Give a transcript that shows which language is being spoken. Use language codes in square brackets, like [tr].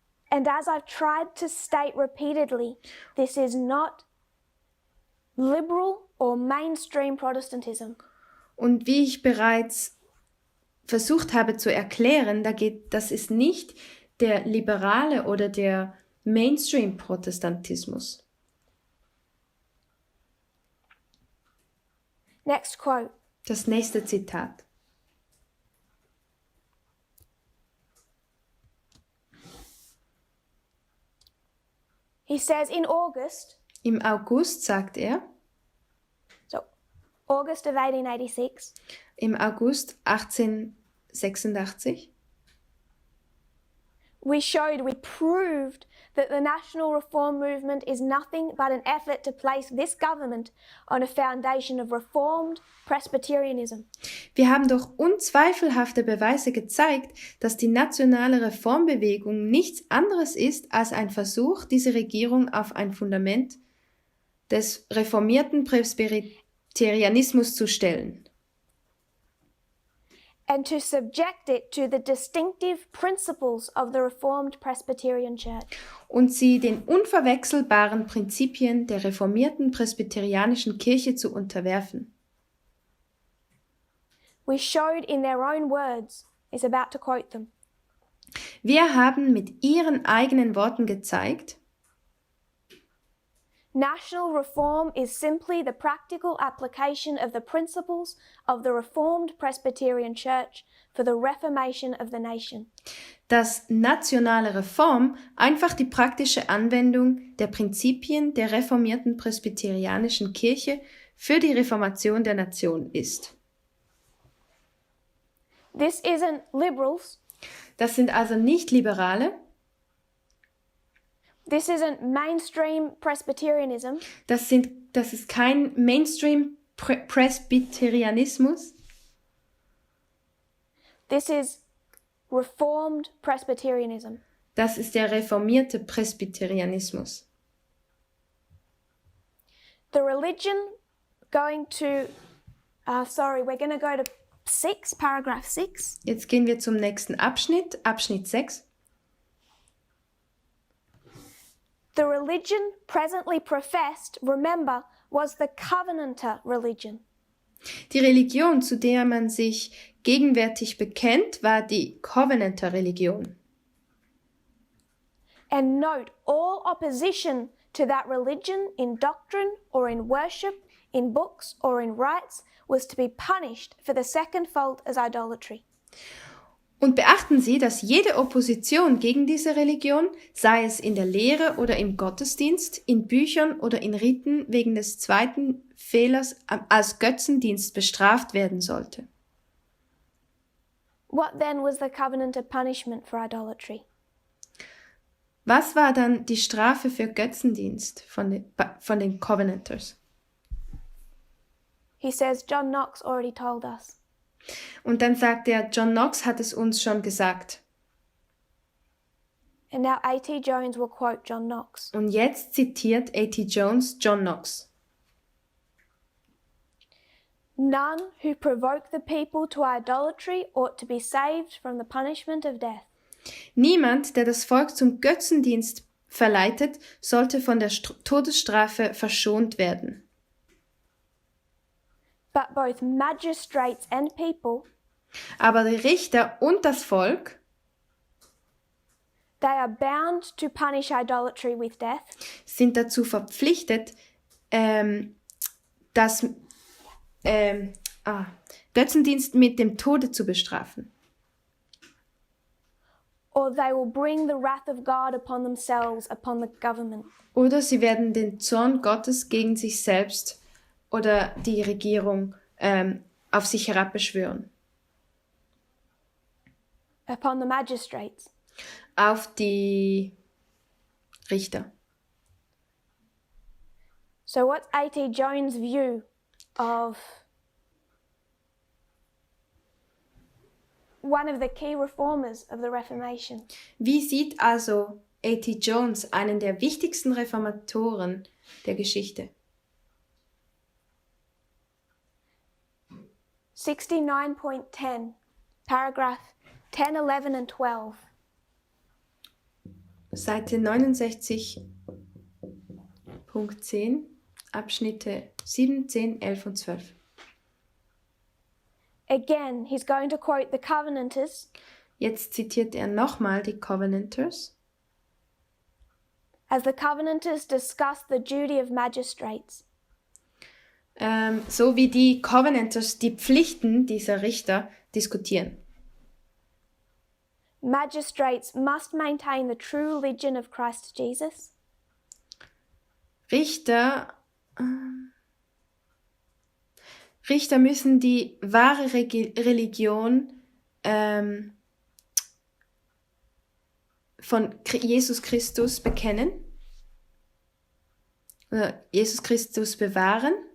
[en] And as I've tried to state repeatedly, this is not liberal or mainstream Protestantism. [de] Und wie ich bereits versucht habe zu erklären, das ist nicht der liberale oder der Mainstream-Protestantismus. [en] Next quote. [de] Das nächste Zitat. [en] He says in August, [de] Im August, sagt er, [en] so August of 1886, [de] im August 1886, [en] we proved that the national reform movement is nothing but an effort to place this government on a foundation of reformed Presbyterianism. [de] wir haben durch unzweifelhafte Beweise gezeigt, dass die nationale Reformbewegung nichts anderes ist als ein Versuch, diese Regierung auf ein Fundament des reformierten Presbyterianismus zu stellen. [en] and to subject it to the distinctive principles of the Reformed Presbyterian Church. [de] Und sie den unverwechselbaren Prinzipien der reformierten presbyterianischen Kirche zu unterwerfen. [en] We showed in their own words, is about to quote them. [de] Wir haben mit ihren eigenen Worten gezeigt, [en] National reform is simply the practical application of the principles of the Reformed Presbyterian Church for the reformation of the nation. [de] dass nationale Reform einfach die praktische Anwendung der Prinzipien der reformierten presbyterianischen Kirche für die Reformation der Nation ist. [en] This isn't liberals. [de] Das sind also nicht Liberale, [en] This isn't mainstream Presbyterianism. [de] das ist kein Mainstream-Presbyterianismus, [en] This is Reformed Presbyterianism. [de] das ist der reformierte Presbyterianismus. [en] The religion going to, we're going to go to paragraph 6. [de] Jetzt gehen wir zum nächsten Abschnitt, Abschnitt 6. [en] The religion presently professed, remember, was the Covenanter religion. [de] Die Religion, zu der man sich gegenwärtig bekennt, war die Covenanter-Religion. [en] And note, all opposition to that religion in doctrine or in worship, in books or in rites, was to be punished for the second fault as idolatry. [de] Und beachten Sie, dass jede Opposition gegen diese Religion, sei es in der Lehre oder im Gottesdienst, in Büchern oder in Riten, wegen des zweiten Fehlers als Götzendienst bestraft werden sollte. [en] What then was the Covenanter punishment for idolatry? [de] Was war dann die Strafe für Götzendienst von den Covenanters? [en] He says, John Knox already told us. [de] Und dann sagt er, John Knox hat es uns schon gesagt. [en] And now A.T. Jones will quote John Knox. [de] Und jetzt zitiert A.T. Jones John Knox. [en] None who provoke the people to idolatry ought to be saved from the punishment of death. [de] Niemand, der das Volk zum Götzendienst verleitet, sollte von der Todesstrafe verschont werden. [en] But both magistrates and people, [de] Aber die Richter und das Volk, [en] they are bound to punish idolatry with death, [de] sind dazu verpflichtet, Götzendienst mit dem Tode zu bestrafen. [en] or they will bring the wrath of God upon themselves, upon the government. [de] Oder sie werden den Zorn Gottes gegen sich selbst oder die Regierung auf sich herabbeschwören. [en] Upon the magistrates. [de] Auf die Richter. [en] So what's A.T. Jones' view of one of the key reformers of the Reformation? [de] Wie sieht also A.T. Jones, einen der wichtigsten Reformatoren der Geschichte? [en] 69.10, paragraph 10, 11 and 12. [de] Seite 69.10, Abschnitte 7, 10, 11 und 12. [en] Again, he's going to quote the Covenanters [de] Jetzt zitiert er nochmal die Covenanters, [en] as the Covenanters discuss the duty of magistrates. [de] so wie die Covenanters die Pflichten dieser Richter diskutieren. [en] Magistrates must maintain the true religion of Christ Jesus. [de] Richter müssen die wahre Religion von Jesus Christus bekennen, oder Jesus Christus bewahren.